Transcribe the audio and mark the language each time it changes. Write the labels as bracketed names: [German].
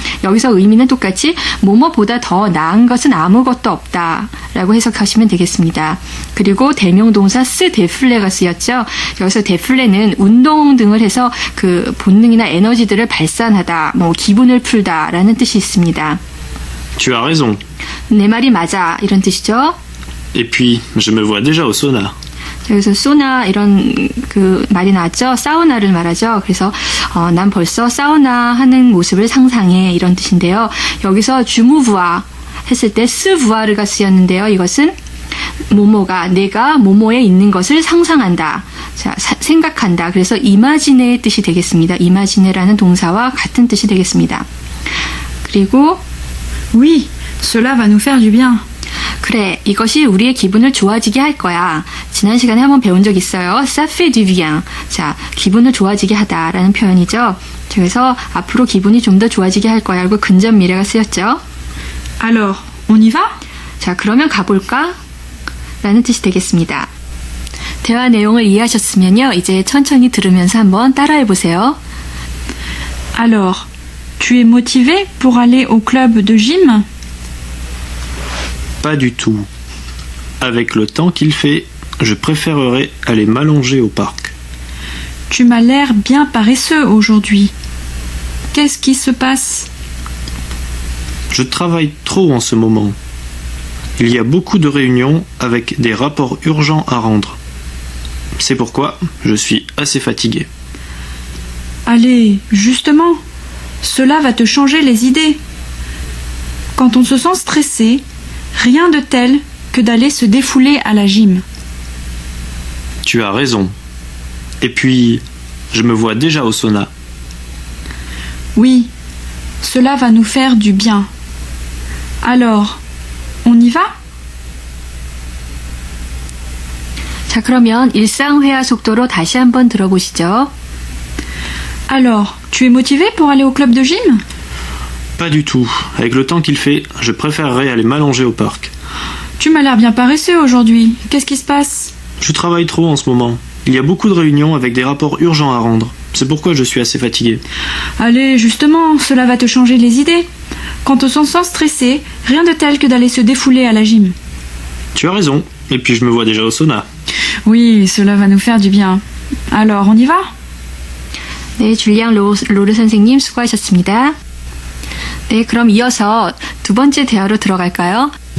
[Korean] 여기서 의미는 똑같이 뭐뭐보다 더 나은 것은 아무것도 없다라고 해석하시면 되겠습니다. 그리고 대명동사 스 데플레가 쓰였죠. 여기서 데플레는 운동 등을 해서 그 본능이나 에너지들을 발산하다, 뭐 기분을 풀다라는 뜻이 있습니다. [French] Tu as raison. [Korean] 내 말이 맞아 이런 뜻이죠. [French] Et puis, je me vois déjà au sauna. [Korean] 여기서 소나 이런 말이 나왔죠. 사우나를 말하죠. 그래서 난 벌써 사우나 하는 모습을 상상해 이런 뜻인데요. 여기서 주무부아 했을 때 스부아르가 쓰였는데요. 이것은 모모가 내가 모모에 있는 것을 상상한다. 자, 생각한다. 그래서 이마지네의 뜻이 되겠습니다. 이마지네라는 동사와 같은 뜻이 되겠습니다. 그리고 [French] Oui, cela va nous faire du bien. [Korean] 그래, 이것이 우리의 기분을 좋아지게 할 거야. 지난 시간에 한번 배운 적 있어요. [French] Ça fait du bien. [Korean] 자, 기분을 좋아지게 하다라는 표현이죠. 그래서 앞으로 기분이 좀 더 좋아지게 할 거야. 그리고 근접 미래가 쓰였죠. [French] Alors, on y va? [Korean] 자, 그러면 가볼까? 라는 뜻이 되겠습니다. 대화 내용을 이해하셨으면요. 이제 천천히 들으면서 한번 따라해보세요. [French] Alors, tu es motivé pour aller au club de gym? Pas du tout. Avec le temps qu'il fait, je préférerais aller m'allonger au parc. Tu m'as l'air bien paresseux aujourd'hui. Qu'est-ce qui se passe? Je travaille trop en ce moment. Il y a beaucoup de réunions avec des rapports urgents à rendre. C'est pourquoi je suis assez fatigué. Allez, justement, cela va te changer les idées. Quand on se sent stressé, rien de tel que d'aller se défouler à la gym. Tu as raison. Et puis, je me vois déjà au sauna. Oui, cela va nous faire du bien. Alors, on y va? [Korean] 자, 그러면 일상회화 속도로 다시 한번 들어보시죠. [French] Alors, tu es motivé pour aller au club de gym? Pas du tout. Avec le temps qu'il fait, je préférerais aller m'allonger au parc. Tu m'as l'air bien paresseux aujourd'hui. Qu'est-ce qui se passe? Je travaille trop en ce moment. Il y a beaucoup de réunions avec des rapports urgents à rendre. C'est pourquoi je suis assez fatigué. Allez, justement, cela va te changer les idées. Quand on se sent stressé, rien de tel que d'aller se défouler à la gym. Tu as raison. Et puis je me vois déjà au sauna. Oui, cela va nous faire du bien. Alors, on y va? [Korean] 네, 줄리앙 로르 선생님 수고하셨습니다. 네, 그럼 이어서 두 번째 대화로 들어갈까요?